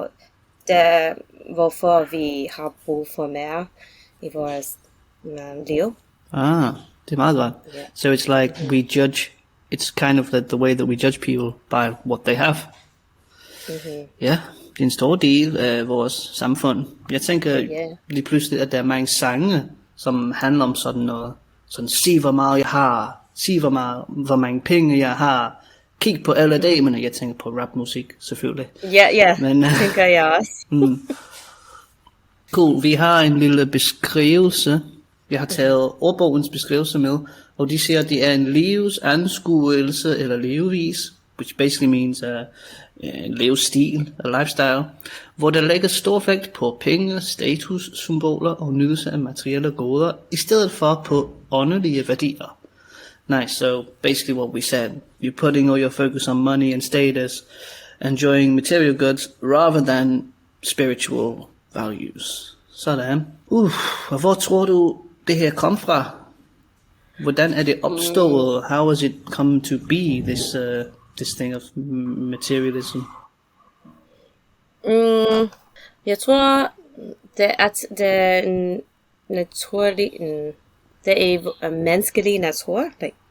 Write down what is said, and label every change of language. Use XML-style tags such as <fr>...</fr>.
<da>Så det er, hvorfor vi har brug for mere i vores liv. Det er meget godt.</da> <en>So it's like we judge, it's kind of the way that we judge people by what they have.</en> <da>Ja, det er en stor del af vores samfund. Jeg tænker lige pludselig, at der er mange sange, som handler om sådan noget. Sådan, sig hvor meget jeg har, sig hvor mange penge jeg har, kig på alle damerne. Jeg tænker på rapmusik, selvfølgelig. Men tænker jeg også. Cool, vi har en lille beskrivelse. Jeg har taget ordbogens beskrivelse med, og de siger, at det er en levesanskuelse eller levevis,</da> <en>which basically means</en> <da>en levestil,</da> <en>a lifestyle,</en> <da>hvor der lægger stor vægt på penge, status, symboler og nydelse af materielle goder, i stedet for på åndelige værdier.</da> <en>Nice, so basically what we said, you're putting all your focus on money and status, enjoying material goods, rather than spiritual values. Sådan.</en> <da>Og hvor tror du, det her kom fra? Hvordan er det opstået?</da> <en>How has it come to be, this thing of materialism?</en> <da>Jeg tror, det er naturlig, det er menneskelig natur, like</da>